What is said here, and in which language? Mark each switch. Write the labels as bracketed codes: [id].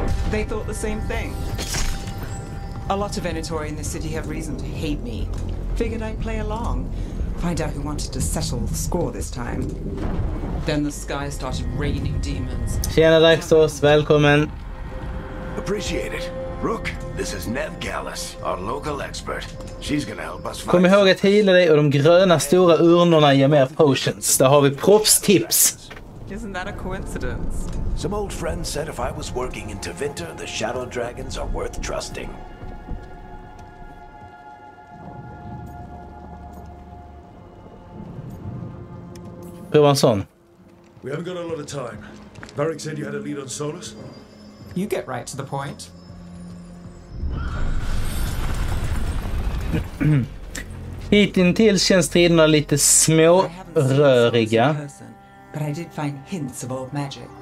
[en] They thought the same thing. A lot of Venatori in this city have reason to hate me. Figured I'd play along. Find out who wanted to settle the score this time. Then the sky started raining demons. [sv] Tjena Daxos, välkommen. [en] Appreciate it. Rook, this is Nev Gallus, our local expert. She's gonna help us find... [sv] Kom ihåg att heala dig och de gröna stora urnorna ger mer potions. Där har vi proffstips. [en] Isn't that a coincidence? Some old friend said if I was working in Tevinter, the shadow dragons are worth trusting. [sv] Prova en sån. [en] We haven't got a lot of time. Varric said you had a lead on Solus? You get right to the point. [sv] Hittills känns striderna lite småröriga. [en] But I did find hints of old magic.